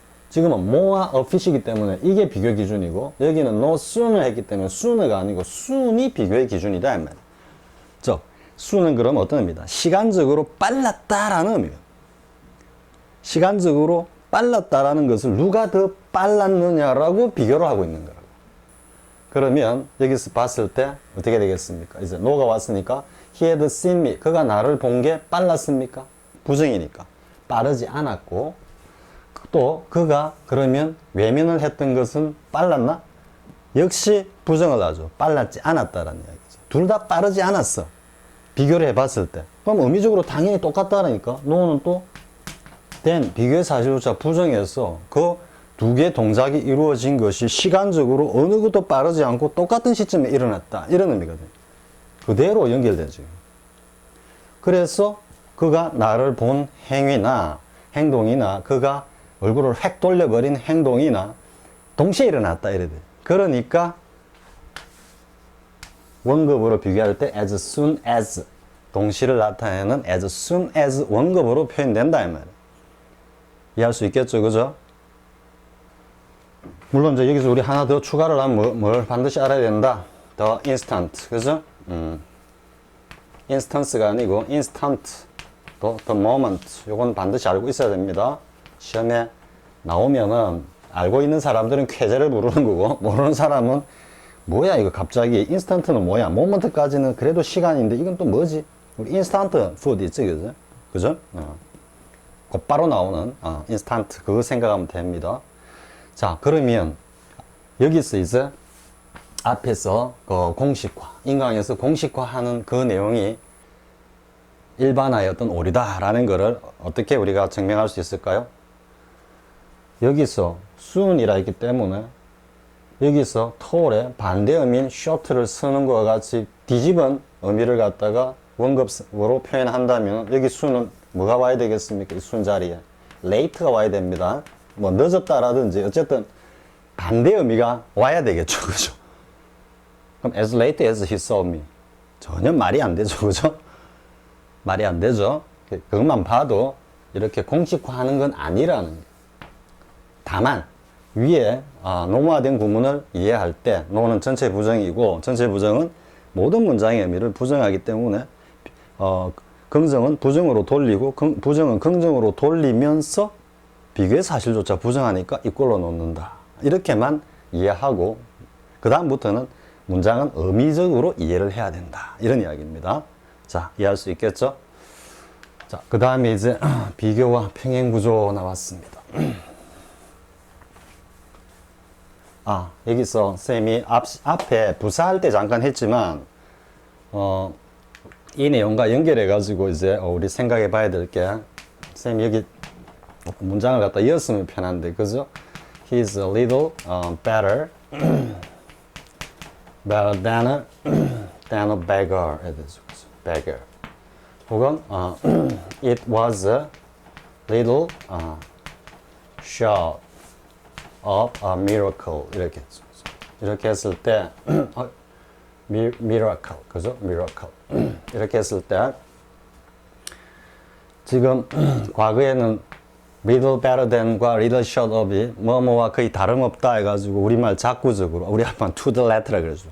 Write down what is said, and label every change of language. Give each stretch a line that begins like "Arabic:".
Korean: 지금은 more와 a fish이기 때문에 이게 비교 기준이고 여기는 no sooner 했기 때문에 sooner가 아니고 soon이 비교의 기준이다 이 말이에요. 즉 soon은 그럼 어떤 의미다? 시간적으로 빨랐다라는 의미예요. 시간적으로 빨랐다라는 것을 누가 더 빨랐느냐라고 비교를 하고 있는 거라고. 그러면 여기서 봤을 때 어떻게 되겠습니까? 이제 no가 왔으니까
English: he had seen me.
Korean: 그가 나를 본 게 빨랐습니까? 부정이니까. 빠르지 않았고 또 그가 그러면 외면을 했던 것은 빨랐나? 역시 부정을 하죠. 빨랐지 않았다라는 이야기죠. 둘 다 빠르지 않았어. 비교를 해봤을 때. 그럼 의미적으로 당연히 똑같다라니까. no는 또 then 비교의 사실조차 부정해서 그 두 개의 동작이 이루어진 것이 시간적으로 어느 것도 빠르지 않고 똑같은 시점에 일어났다. 이런 의미거든요. 그대로 연결되죠. 그래서 그가 나를 본 행위나 행동이나 그가 얼굴을 획 돌려버린 행동이나 동시에 일어났다 이래 돼. 그러니까 원급으로 비교할 때 as soon as 동시를 나타내는 as soon as 원급으로 표현된다 이 말이에요. 이해할 수 있겠죠, 그죠? 물론 이제 여기서 우리 하나 더 추가를 하면 뭘 반드시 알아야 된다.
English: the instant,
Korean: 그죠?
English: instance가
Korean: 아니고
English: instant, 또 the moment.
Korean: 요건 반드시 알고 있어야 됩니다. 시험에 나오면은 알고 있는 사람들은 쾌재를 부르는 거고 모르는 사람은 뭐야 이거 갑자기 인스턴트는 뭐야 모먼트까지는 그래도 시간인데 이건 또 뭐지? 우리 인스턴트 푸드 있지 그죠? 그죠? 곧바로 나오는 인스턴트 그거 생각하면 됩니다. 자, 그러면 여기서 이제 앞에서 그 공식화 인강에서 공식화하는 그 내용이 일반화의 어떤 오류다라는 것을 어떻게 우리가 증명할 수 있을까요? 여기서 soon이라 했기 때문에 여기서 tall의 반대 의미인 short를 쓰는 것과 같이 뒤집은 의미를 갖다가 원급으로 표현한다면 여기 soon은 뭐가 와야 되겠습니까? 이 soon 자리에 late가 와야 됩니다. 뭐 늦었다라든지 어쨌든 반대 의미가 와야 되겠죠. 그죠? 그럼
English: as late as he saw me 전혀 말이 안 되죠.
Korean: 그죠? 말이 안 되죠. 그것만 봐도 이렇게 공식화하는 건 아니라는 거예요. 다만 위에 노무화된 구문을 이해할 때 no는 전체 부정이고 전체 부정은 모든 문장의 의미를 부정하기 때문에 긍정은 부정으로 돌리고 부정은 긍정으로 돌리면서 비교의 사실조차 부정하니까 이꼴로 놓는다. 이렇게만 이해하고 그 다음부터는 문장은 의미적으로 이해를 해야 된다. 이런 이야기입니다. 자, 이해할 수 있겠죠? 자, 그 다음에 이제 비교와 평행구조 나왔습니다. 여기서 쌤이 앞에 부사할 때 잠깐 했지만 이 내용과 연결해 가지고 이제 우리 생각해 봐야 될 게 쌤이 여기 문장을 갖다 이었으면 편한데 그죠?
English: He's a little better than a beggar. beggar. 혹은 it was a little short of a miracle.
Korean: 이렇게 했을 때 miracle. 그죠? miracle. 이렇게 했을 때 지금 과거에는 little better than과 little short of이 뭐뭐와 거의 다름없다 해가지고 우리말 작구적으로 우리 앞은 to the letter라 그러죠.